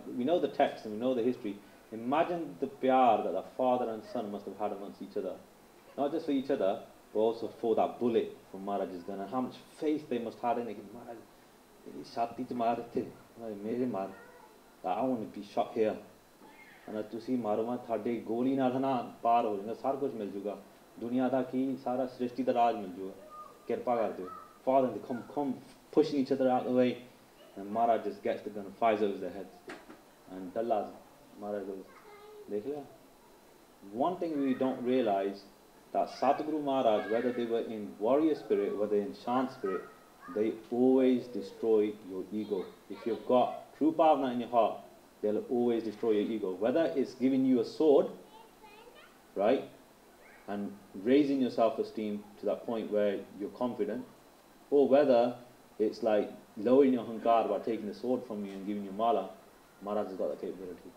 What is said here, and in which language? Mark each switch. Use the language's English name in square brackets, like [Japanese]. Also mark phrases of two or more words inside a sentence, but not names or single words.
[English] We know the text and we know the history. Imagine the pyar that the father and son must have had amongst each other. Not just for each other, but also for that bullet from Maharaj's gun. And how much faith they must have in it. Maharaj, [Punjabi] ਛਾਤੀ ਤੋ ਮਾਰ ਦੇ, ਮੇਰੇ ਮਾਰ. [English] I want to be shot here. And [Punjabi] ਤੁਸੀਂ ਮਾਰੋ ਮੈਂ ਤੁਹਾਡੇ ਗੋਲੀ ਨਾਲ ਨਾ ਪਾਰ ਹੋ ਜਾਣਾ ਸਾਰਾ ਕੁਝ ਮਿਲ ਜੂਗਾ ਦੁਨੀਆ ਦਾ ਕੀ ਸਾਰਾ ਸ੍ਰਿਸ਼ਟੀ ਦਾ ਰਾਜ ਮਿਲ ਜੂਗਾ ਕਿਰਪਾ ਕਰ ਦਿਓ [English] father they come pushing each other out the way and Maharaj just gets the gun and fires over their heads and Dalla Maharaj goes [Punjabi] ਦੇਖ ਲਿਆ [English] one thing we don't realize that Satguru Maharaj whether they were in warrior spirit whether in shant spirit they always destroy your ego if you've got true bhavna in your heart they'll always destroy your ego. Whether it's giving you a sword, right, and raising your self-esteem to that point where you're confident, or whether it's like lowering your hankar by taking the sword from you and giving you mala, Maharaj has got that capability.